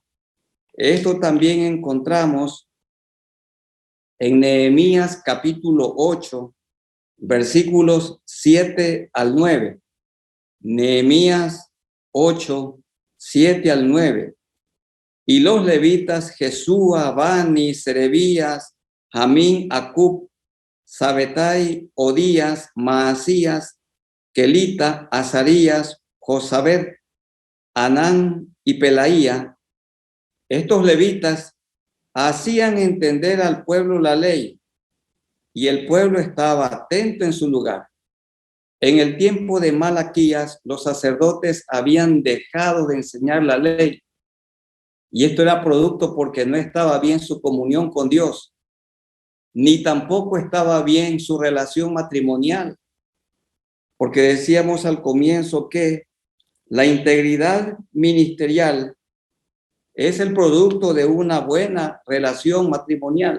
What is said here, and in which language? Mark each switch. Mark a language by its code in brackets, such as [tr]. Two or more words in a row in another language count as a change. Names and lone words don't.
[es] Esto también encontramos en Nehemías capítulo 8, versículos 7 al 9. Nehemías 8, 7 al 9. Y los levitas, Jesúa, Bani, Serebías, Jamín, Acub, Sabetai, Odías, Maasías, Kelita, Azarías, Josabed, Anán y Pelaía. Estos levitas hacían entender al pueblo la ley, y el pueblo estaba atento en su lugar. En el tiempo de Malaquías, los sacerdotes habían dejado de enseñar la ley, y esto era producto porque no estaba bien su comunión con Dios, ni tampoco estaba bien su relación matrimonial, porque decíamos al comienzo que la integridad ministerial es el producto de una buena relación matrimonial.